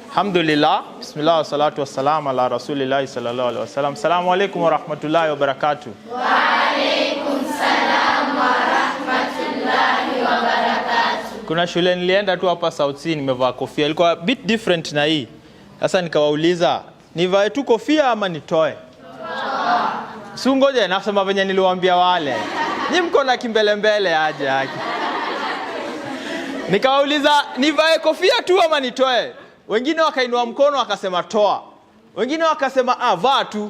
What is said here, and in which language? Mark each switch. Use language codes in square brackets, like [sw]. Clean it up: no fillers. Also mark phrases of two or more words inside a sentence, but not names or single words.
[ar] الحمد لله، بسم الله والصلاة والسلام على رسول الله صلى الله عليه وسلم. السلام عليكم ورحمة الله وبركاته. وعليكم السلام ورحمة الله وبركاته. [sw] Kuna shule nilienda tu hapa South Sea, nimevaa kofia. Ilikuwa [en] a bit different [sw] na hii. Sasa nikawauliza, nivae tu kofia ama nitoe? Toa. Si ngoja nasema venye niliwaambia wale. Ni mko na kimbele aje haki. Nikawauliza, nivae kofia tu ama nitoe? Wengine wakainua mkono wakasema toa. Wengine wakasema vaa tu.